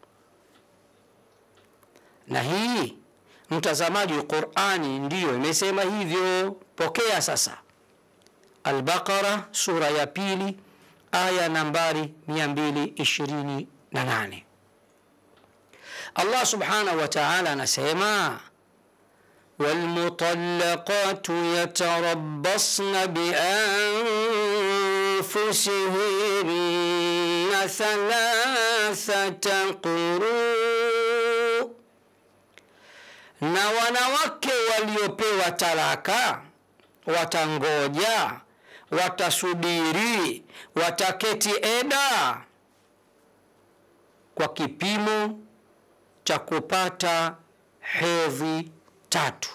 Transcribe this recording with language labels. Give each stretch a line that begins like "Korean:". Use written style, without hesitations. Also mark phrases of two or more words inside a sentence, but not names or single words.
Swahili: Na hii mtazamaji, Qur'ani ndiyo imesema hivyo. Pokea sasa Al-Baqara sura ya 2 aya nambari 228.
Arabic: الله سبحانه وتعالى anasema وَالْمُطَلَّقَاتُ يَتَرَبَّصْنَ بِأَنفُسِهِنَّ 3 قُرُوءٍ.
Swahili: Na wanawake waliopewa talaka watangoja, watasubiri, wataketi eda kwa kipimo cha kupata hedhi 3.